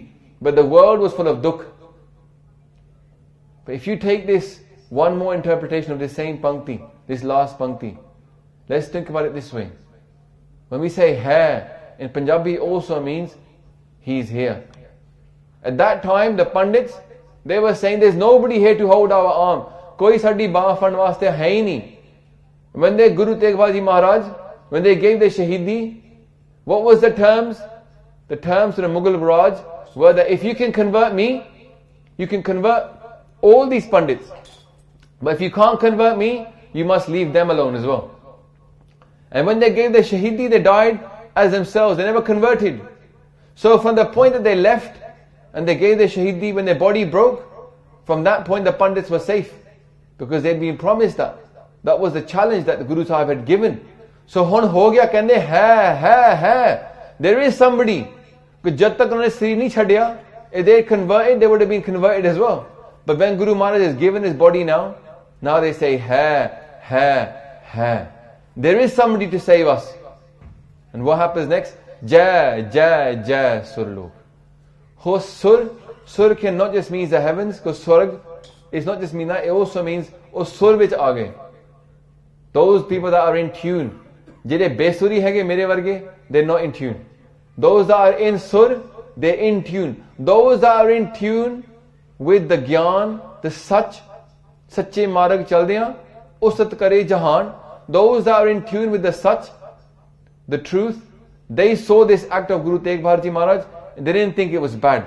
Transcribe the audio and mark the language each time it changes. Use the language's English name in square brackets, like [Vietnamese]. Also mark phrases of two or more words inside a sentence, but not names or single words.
[English] But the world was full of dukh. But if you take this one more interpretation of this same pankti, this last pankti, let's think about it this way. When we say hai, in Punjabi also means he's here. At that time, the Pandits, they were saying there's nobody here to hold our arm. [Punjabi] ਕੋਈ ਸਾਡੀ ਬਾਂਹ ਫੜਨ ਵਾਸਤੇ ਹੈ ਹੀ ਨਹੀਂ. [English] When they Guru Tegh Bahadur Ji Maharaj, when they gave their Shaheedi, what was the terms? The terms to the Mughal Raj were that if you can convert me, you can convert all these Pandits. But if you can't convert me, you must leave them alone as well. And when they gave their Shaheedi, they died as themselves. They never converted. So from the point that they left and they gave their Shaheedi, when their body broke, from that point the Pandits were safe. Because they'd been promised that. That was the challenge that the Guru Sahib had given. [Punjabi] So ਹੁਣ ਹੋ ਗਿਆ ਕਹਿਣੇ ਹੈ. [English] There is somebody. [Punjabi] ਜਬ ਤਕ ਉਨ੍ਹੋਨੇ ਸਿਰੀ ਨਹੀਂ ਛੱਡਿਆ, [English] if they converted, they would have been converted as well. But when Guru Maharaj has given his body now they say hai. There is somebody to save us. And what happens next? [Punjabi] ਜੈ, ਜੈ, ਜੈ, ਸੁਰਲੋਕ. [English] Ho Sur can not just mean the heavens, because Surg is not just mean that, it also means [Punjabi] ਓਹ ਸੁਰ ਵਿੱਚ ਆ ਗਏ. [English] Those people that are in tune. [Punjabi] ਜਿਹੜੇ ਬੇਸੁਰੀ ਹੈਗੇ ਮੇਰੇ ਵਰਗੇ, [English] they're not in tune. Those that are in Sur, they're in tune. Those that are in tune with the Gyan, the Sach, [Punjabi] ਸਾਚੇ ਮਾਰਗ ਚਲਦਿਆਂ, ਉਸਤਤਿ ਕਰੇ ਜਹਾਨ, [English] those that are in tune with the Sach, the truth, they saw this act of Guru Tegh Bahadur Ji Maharaj and they didn't think it was bad.